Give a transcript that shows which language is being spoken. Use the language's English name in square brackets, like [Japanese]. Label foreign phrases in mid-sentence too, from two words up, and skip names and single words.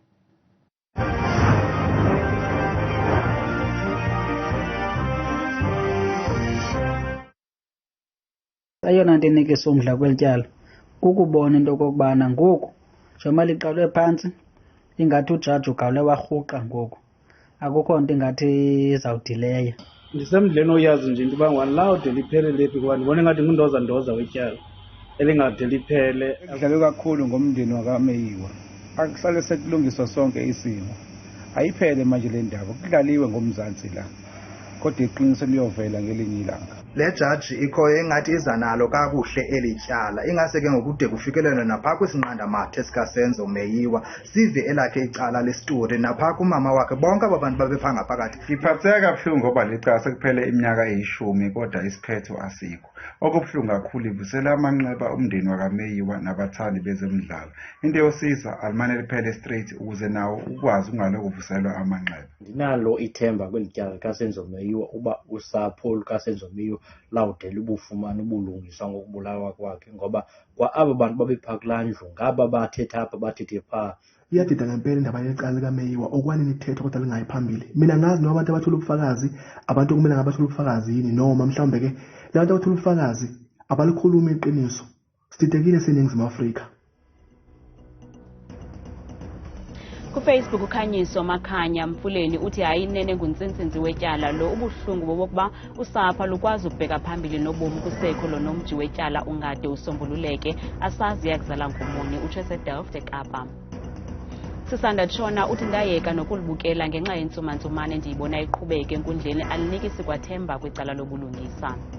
[Xhosa] Eyona nto enikisa umdla kweli tyala kukubona into okokubana ngoku njengoba liqalwe phantsi ingathi ujaji ugawule warhuqa ngoku akukho nto ingathi izawudileya. Ndisemdleni oyazi nje into yoba lawude liphele lephi kuba ndibona ingathi ngundozandoza wetyala elingade liphele. [Zulu] Kudlalwe kakhulu ngomndeni wakaMeyiwa, akusale sekulungiswa sonke isimo, ayiphele manje le ndaba, kudlaliwe ngomzansi la. kodwa iqiniso liyovela ngelinye ilanga. [Xhosa] Le judge ikhoyo engathi izanalo kakuhle elityala ingase ke ngokude kufikelelwe napha kwisinqanda mathe sikasenzo Meyiwa sive elakhe icala lestori napha kumama wakhe bonke aba bantu babephanga phakathi. [Zulu] Ngiphatheka kabuhlungu ngoba licala sekuphele iminyaka eyishumi kodwa isiphetho asikho. Okubuhlungu kakhulu ivusela amanxeba umndeni wakaMeyiwa nabathandi bezemidlalo. [Xhosa] Into yosiza alimane liphele straight ukuze nawo ukwazi ungaloku kuvuselwa amanxeba. Ndinalo ithemba kweli tyala likasenzo Meyiwa uba usapho lukasenzo Meyiwa lawudela ubufumana ubulungiswa ngokubulawa kwakhe ngoba kwa aba bantu babepha kulaa ndlu ngaba bathetha apha bathethe phaa. [Zulu] Iyadida ngempela indaba yecala likaMeyiwa okwanini ithetha kodwa lingayi phambili. Mina ngazi noma abantu abathola ubufakazi abantu kumele ngabathola ubufakazi yini noma mhlawumbe ke labantu abathola ubufakazi abalikhuluma iqiniso. Sididekile seNingizimu Afrika. [Xhosa] KuFacebook uKhanyiso Makhanya Mfuleni uthi hayi inene ngunsintsinzi wetyala lo ubuhlungu bobokuba usapho lukwazi ukubheka phambili nobomi kusekho lo nomji wetyala ungade usombululeke asazi yakuzala ngumoni utsho seDelft eKapa. Sisanda Tshona uthi ndayeka nokulibukela ngenxa yentsumantsumane ndiyibona iqhubeke enkundleni alinikisi kwathemba kwicala lobulungisa.